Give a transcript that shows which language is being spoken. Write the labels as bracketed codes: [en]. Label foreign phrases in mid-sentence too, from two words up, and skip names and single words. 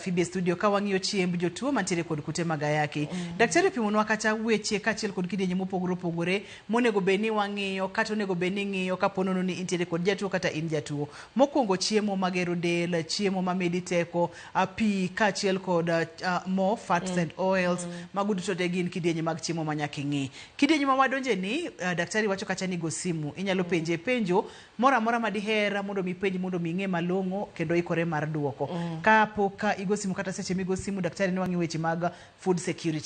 [luo] Phoebe studio ka wang'iyo chiemb jotuo mantiere kod kute mag ayaki. Daktari pimonwa kata weche kachiel kod kidienje mopogore opogore monego beni wang'iyo kata onego beni ng'iyo kaponono ni intiere kod jatuo kata in jatuo. Mokwongo chiemo magero del, chiemo mamedi teko, pi kachiel kod mo, [en] fats and oils, [luo] mago duto te gin kidienje mag chiemo manyaka ing'i. Kidienje ma wadonje ni daktari wacho kacha ni go simu, inyalo penje penjo mora madihe mondo mi penj mondo mi ng'e malong'o kendo ikore mar duoko. Ka igo simu kata seche migo simu daktari ni wang'i weche mag [en] food security.